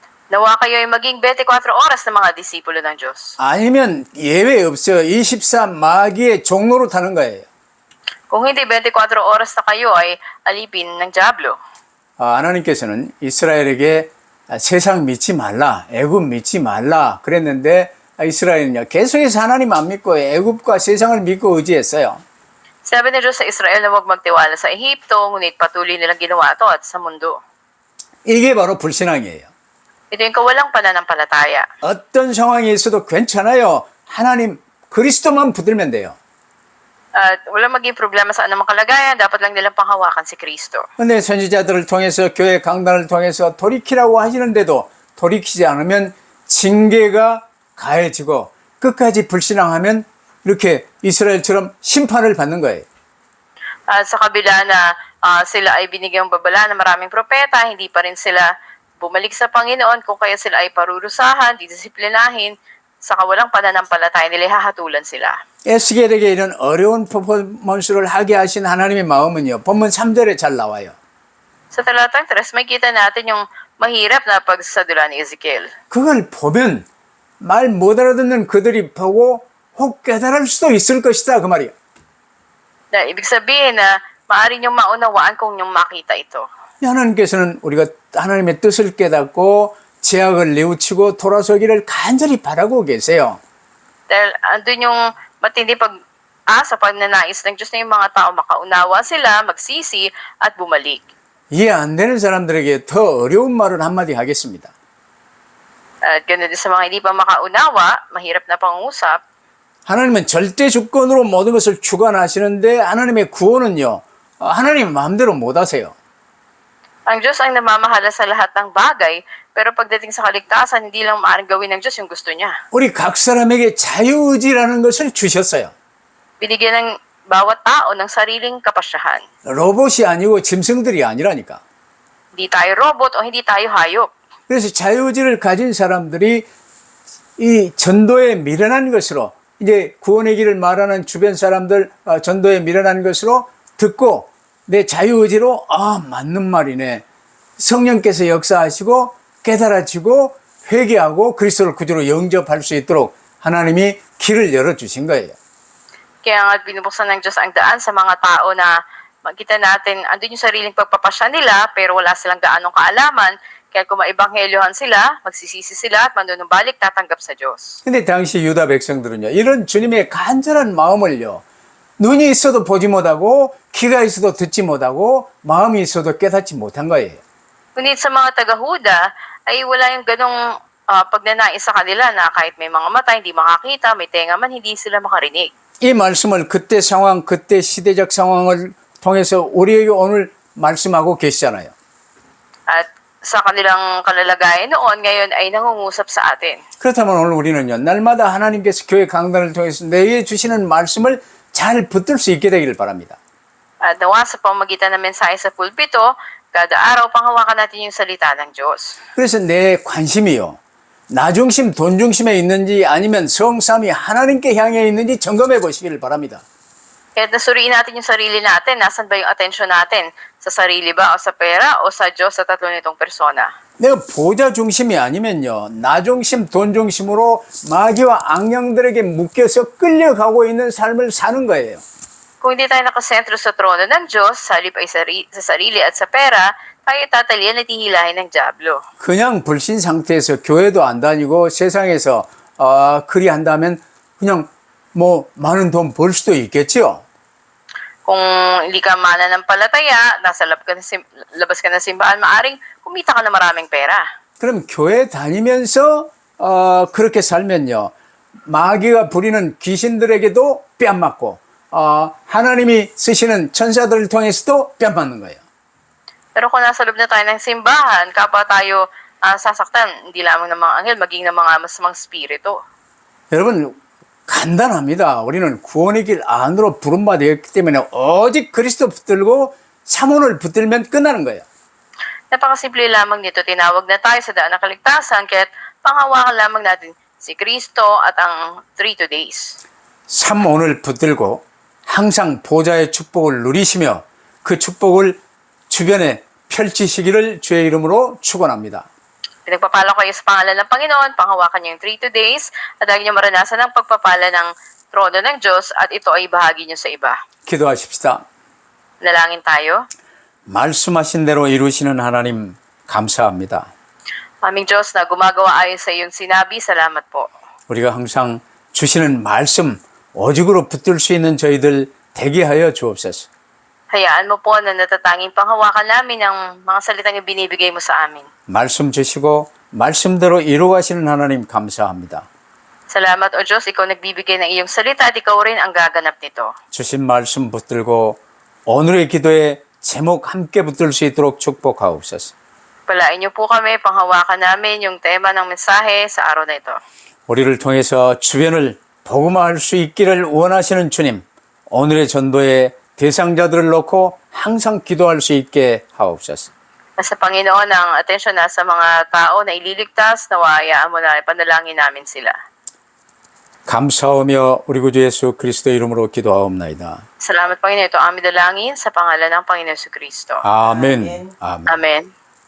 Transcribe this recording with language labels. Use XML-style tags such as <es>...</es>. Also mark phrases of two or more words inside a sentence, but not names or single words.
<tl>Nawa kayo ay maging 24 oras na mga disipulo ng Diyos.</tl> <ko>아니면 예외 없어요. 24 마귀의 종로로 타는 거예요.</ko> <tl>Kung hindi 24 oras na kayo ay alipin ng Diablo.</tl> <ko>하나님께서는 이스라엘에게 세상 믿지 말라, 애굽 믿지 말라 그랬는데 이스라엘은요 계속해서 하나님 안 믿고 애굽과 세상을 믿고 의지했어요.</ko> <tl>Sabi ni Diyos sa Israel na huwag magtiwala sa Ehipto, ngunit patuloy nilang ginawa ito at sa mundo.</tl> <ko>이게 바로 불신앙이에요.</ko> <tl>Ito yung kawalang pananampalataya.</tl> <ko>어떤 상황이 있어도 괜찮아요. 하나님 그리스도만 붙들면 돼요.</ko> <tl>At walang maging problema sa anumang kalagayan, dapat lang nilang panghawakan si Kristo.</tl> <ko>근데 선지자들을 통해서 교회 강단을 통해서 돌이키라고 하시는데도 돌이키지 않으면 징계가 가해지고 끝까지 불신앙하면 이렇게 이스라엘처럼 심판을 받는 거예요.</ko> <tl>At sa kabila na sila ay binigyang babala ng maraming propeta, hindi pa rin sila bumalik sa Panginoon, kung kaya sila ay parurusahan, didisiplinahin, sa kawalang pananampalataya nila, hahatulan sila.</tl> <ko>에스겔에게 이런 어려운 퍼포먼스를 하게 하신 하나님의 마음은요. 본문 3절에 잘 나와요.</ko> <tl>Sa talatang 3, may kita natin yung mahirap na pagsasadula ni Ezekiel.</tl> <ko>그걸 보면 말 못 알아듣는 그들이 보고 혹 깨달을 수도 있을 것이다 그 말이에요.</ko> <tl>Na ibig sabihin na maaari niyong maunawaan kung niyong makita ito.</tl> <ko>하나님께서는 우리가 하나님의 뜻을 깨닫고 죄악을 뉘우치고 돌아서기를 간절히 바라고 계세요.</ko> <tl>Dahil andun yung matindi pag-asa, pagnanais ng Diyos na yung mga tao makaunawa sila, magsisi, at bumalik.</tl> <ko>이해 안 되는 사람들에게 더 어려운 말을 한마디 하겠습니다.</ko> <tl>At ganoon din sa mga hindi pa makaunawa, mahirap na pangungusap,</tl> <ko>하나님은 절대 주권으로 모든 것을 주관하시는데 하나님의 구원은요. 하나님 마음대로 못 하세요.</ko> <tl>ang Diyos ang namamahala sa lahat ng bagay, pero pagdating sa kaligtasan, hindi lang maaaring gawin ng Diyos yung gusto niya.</tl> <ko>우리 각 사람에게 자유의지라는 것을 주셨어요.</ko> <tl>Binigyan ng bawat tao ng sariling kapasyahan.</tl> <ko>로봇이 아니고 짐승들이 아니라니까.</ko> <tl>Hindi tayo robot o hindi tayo hayop.</tl> <ko>그래서 자유의지를 가진 사람들이 이 전도에 미련한 것으로 이제 구원의 길을 말하는 주변 사람들 전도에 미련한 것으로 듣고 내 자유의지로 맞는 말이네. 성령께서 역사하시고 깨달아지고 회개하고 그리스도를 구주로 영접할 수 있도록 하나님이 길을 열어주신 거예요.</ko> <tl>Kaya nga binubuksan ng Diyos ang daan sa mga tao na makita natin, andun yung sariling pagpapasya nila, pero wala silang gaanong kaalaman. Kaya kung maibanghelyohan sila, magsisisi sila at manunumbalik, tatanggap sa Diyos.</tl> <ko>근데 당시 유다 백성들은요, 이런 주님의 간절한 마음을요, 눈이 있어도 보지 못하고, 귀가 있어도 듣지 못하고, 마음이 있어도 깨닫지 못한 거예요.</ko> <tl>Ngunit sa mga taga-Huda, ay wala yung ganong pagnanais sa kanila na kahit may mga mata, hindi makakita, may tenga man, hindi sila makarinig.</tl> <ko>이 말씀을 그때 상황, 그때 시대적 상황을 통해서 우리에게 오늘 말씀하고 계시잖아요.</ko> <tl>At sa kanilang kalalagayan noon, ngayon ay nangungusap sa atin.</tl> <ko>그렇다면 오늘 우리는요, 날마다 하나님께서 교회 강단을 통해서 내게 주시는 말씀을 잘 붙들 수 있게 되기를 바랍니다.</ko> <tl>At nawa sa pamagitan ng mensahe sa pulpito, kada araw panghawakan natin yung salita ng Diyos.</tl> <ko>그래서 내 관심이요, 나 중심, 돈 중심에 있는지 아니면 성삼이 하나님께 향해 있는지 점검해 보시기를 바랍니다.</ko> <tl>Kaya nasuriin natin yung sarili natin, nasan ba yung atensyon natin? Sa sarili ba o sa pera o sa Diyos sa tatlo nitong persona?</tl> <ko>내가 보좌 중심이 아니면요, 나 중심, 돈 중심으로 마귀와 악령들에게 묶여서 끌려가고 있는 삶을 사는 거예요.</ko> <tl>Kung hindi tayo nakasentro sa trono ng Diyos, sa halip ay sa sarili at sa pera, tayo tatalian at hihilahin ng Diablo.</tl> <ko>그냥 불신 상태에서 교회도 안 다니고 세상에서 그리 한다면 그냥 뭐 많은 돈 벌 수도 있겠지요.</ko> <tl>Kung hindi ka mananampalataya, nasa labas ka ng simbahan, maaring kumita ka na maraming pera.</tl> <ko>그럼 교회 다니면서 그렇게 살면요, 마귀가 부리는 귀신들에게도 뺨 맞고 하나님이 쓰시는 천사들을 통해서도 뺨 맞는 거예요.</ko> <tl>Pero kung nasa loob na tayo ng simbahan, kapwa tayo sasaktan, hindi lamang ng mga anghel, maging ng mga masamang spirito.</tl> <ko>여러분 간단합니다. 우리는 구원의 길 안으로 부름받았기 때문에 오직 그리스도 붙들고 사문을 붙들면 끝나는 거예요.</ko> <tl>Napakasimple lamang nito, tinawag na tayo sa daan ng kaligtasan, kaya't panghawakan lamang natin si Kristo at ang 3 days.</tl> <ko>삼문을 붙들고 항상 보좌의 축복을 누리시며 그 축복을 주변에 펼치시기를 주의 이름으로 축원합니다.</ko> <tl>Pinagpapala ko kayo sa pangalan ng Panginoon, panghawakan niyo yung 3 days, at lagi niyo maranasan ang pagpapala ng trono ng Diyos, at ito ay bahagi niyo sa iba.</tl> <ko>기도하십시다.</ko> <tl>Nalangin tayo.</tl> <ko>말씀하신 대로 이루시는 하나님 감사합니다.</ko> <tl>Aming Diyos na gumagawa ayon sa iyong sinabi, salamat po.</tl> <ko>우리가 항상 주시는 말씀 오직으로 붙들 수 있는 저희들 되게 하여 주옵소서.</ko> <tl>Hayaan mo po na natatanging panghawakan namin ang mga salitang ibinibigay mo sa amin.</tl> <ko>말씀 주시고 말씀대로 이루어가시는 하나님 감사합니다.</ko> <tl>Salamat o Diyos, ikaw nagbibigay ng iyong salita at ikaw rin ang gaganap nito.</tl> <ko>주신 말씀 붙들고 오늘의 기도에 제목 함께 붙들 수 있도록 축복하옵소서.</ko> <tl>Palain niyo po kami, panghawakan namin yung tema ng mensahe sa araw na ito.</tl> <ko>우리를 통해서 주변을 복음화할 수 있기를 원하시는 주님, 오늘의 전도에 대상자들을 놓고 항상 기도할 수 있게 하옵소서.</ko> <tl>Sa Panginoon, ang atensyon na sa mga tao na ililigtas, nawayaan mo na ipanalangin namin sila.</tl> <ko>감사하며 우리 구주 예수 그리스도의 이름으로 기도하옵나이다.</ko> <tl>Salamat Panginoon, ito ang aming dalangin sa pangalan ng Panginoon Jesu Kristo.</tl> <ko>아멘. 아멘.</ko> <tl>Amen.</tl>